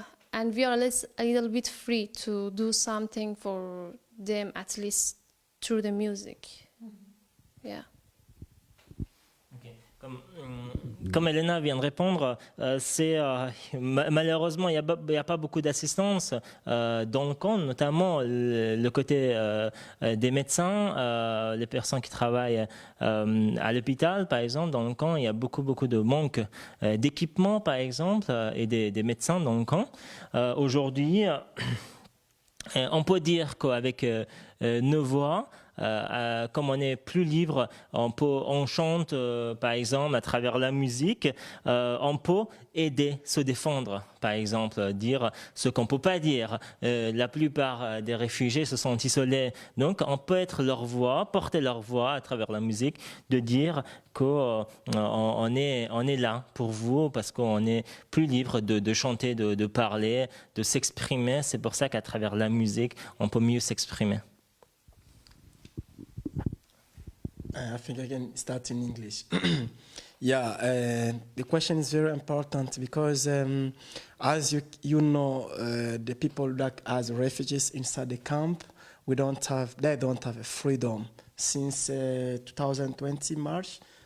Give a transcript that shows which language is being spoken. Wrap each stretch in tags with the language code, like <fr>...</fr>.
<en>And we are a little bit free to do something for them, at least through the music. Yeah. Okay.</en> <fr>Comme Elena vient de répondre, malheureusement, il n'y a pas beaucoup d'assistance dans le camp, notamment le côté des médecins, les personnes qui travaillent à l'hôpital, par exemple, dans le camp, il y a beaucoup de manque d'équipement, par exemple, et des médecins dans le camp. Aujourd'hui, on peut dire qu'avec nos voix, comme on est plus libre, on chante par exemple à travers la musique, on peut aider, se défendre, par exemple, dire ce qu'on peut pas dire. La plupart des réfugiés se sont isolés, donc on peut être leur voix, porter leur voix à travers la musique, de dire qu'on est là pour vous parce qu'on est plus libre de chanter, de parler, de s'exprimer. C'est pour ça qu'à travers la musique, on peut mieux s'exprimer.</fr> <en>I think I can start in English. Yeah, the question is very important because as you know, the people that as refugees inside the camp, they don't have a freedom since 2020 March.</en>